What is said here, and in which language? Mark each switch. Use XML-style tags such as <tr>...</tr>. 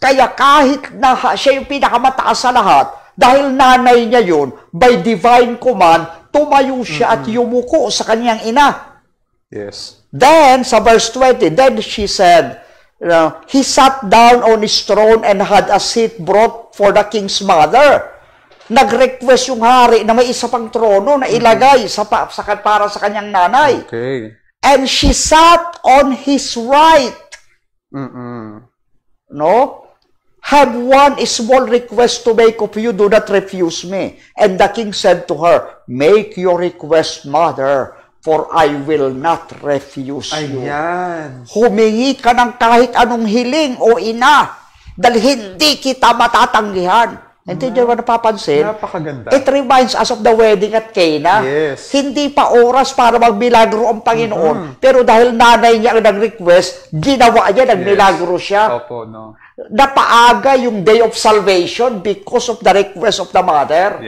<tl>Kaya kahit na siya yung pinakamataas sa lahat, dahil nanay niya yun,</tl> <en>by divine command,</en> <tl>tumayo siya at yumuko sa kanyang ina.</tl> <en>Yes. Then, sa verse 20, then she said, he sat down on his throne and had a seat brought for the king's mother.</en> <tl>Nag-request yung hari na may isa pang trono na ilagay para sa kanyang nanay.</tl> <en>Okay. And she sat on his right. No? Have one small request to make of you, do not refuse me. And the king said to her, make your request, mother, for I will not refuse you.</en> <tl>Ayan. Humingi ka ng kahit anong hiling o ina, dahil hindi kita matatanggihan. Hindi nyo ba napapansin? Napakaganda.</tl> <en>It reminds us of the wedding at Cana. Yes.</en> <tl>Hindi pa oras para magmilagro ang Panginoon. Pero dahil nanay niya ang nag-request, ginawa niya, nagmilagro siya. Opo, no. Napaaga yung</tl> <en>day of salvation because of the request of the mother.</en>